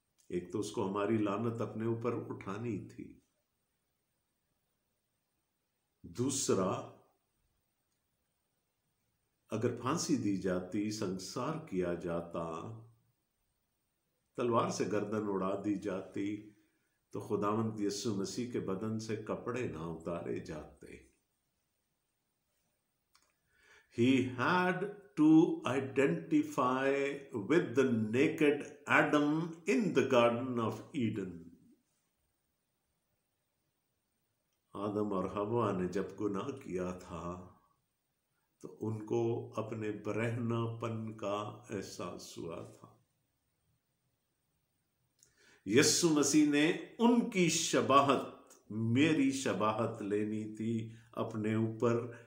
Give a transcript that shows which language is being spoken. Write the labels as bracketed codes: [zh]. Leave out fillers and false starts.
[hi] एक तो उसको हमारी लानत अपने ऊपर उठानी थी, दूसरा अगर फांसी दी जाती, संसार किया जाता, तलवार से गर्दन उड़ा दी जाती, तो खुदावंद यीशु मसीह के बदन से कपड़े ना उतारे जाते। [en] He had to identify with the naked Adam in the Garden of Eden. [hi] आदम और हवा ने जब गुनाह किया था तो उनको अपने बरहनापन का एहसास हुआ था। यीशु मसीह ने उनकी शबाहत, मेरी शबाहत लेनी थी अपने ऊपर।